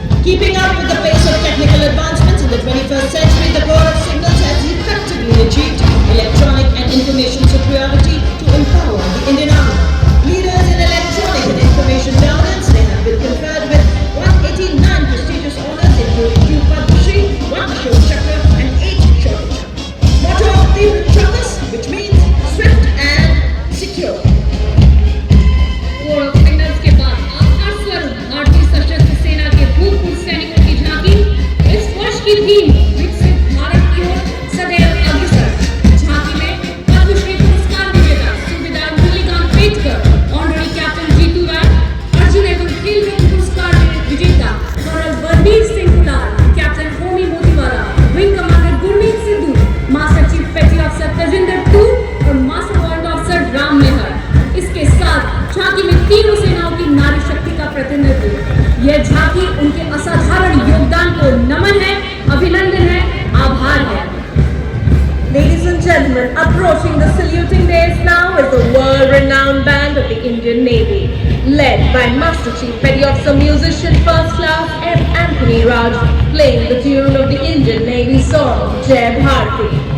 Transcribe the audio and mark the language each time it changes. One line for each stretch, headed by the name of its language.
English: Keeping up with the pace of technical advancements in the 21st century, the Corps of Signals has effectively achieved electronic and information superiority to empower the Indian Army. Leaders in electronic and information dominance, they have been conferred with 189 prestigious honors including 2 Padma Shri, 1 Ashok Chakra and 8 Shauर्य Chakra. Motto of the Chakas, which means swift and secure.
Hindi: Core of signals के बाद आभार स्वरूप भारतीय सशस्त्र सेना के भूतपूर्व सैनिकों की झांकी इस वर्ष की थीम विकसित भारत की ओर सदैव अग्रसर। झांकी में पद्मश्री पुरस्कार विजेता सूबेदार मुरलीकांत पेटकर, ऑनररी कैप्टन जीतू राय, अर्जुन एवं खेल रत्न पुरस्कार विजेता colonel Balbir Singh cooler, captain Homi Motiwala, wing commander Gurmeet Sidhu, master chief पेटी ऑफिसर तजिंदर टू और मास्टर वारंट ऑफिसर राम मेहर। इसके साथ झांकी में तीनों सेनाओं की नारी शक्ति का प्रतिनिधित्व। यह झांकी उनके असाधारण योगदान को नमन है, अभिनंदन है, आभार है।
English: Ladies and gentlemen, approaching the saluting dais now is the world-renowned band of the Indian Navy, led by Master Chief Petty Officer Musician First Class M. Anthony Raj, playing the tune of the Indian Navy song Jai Bharati.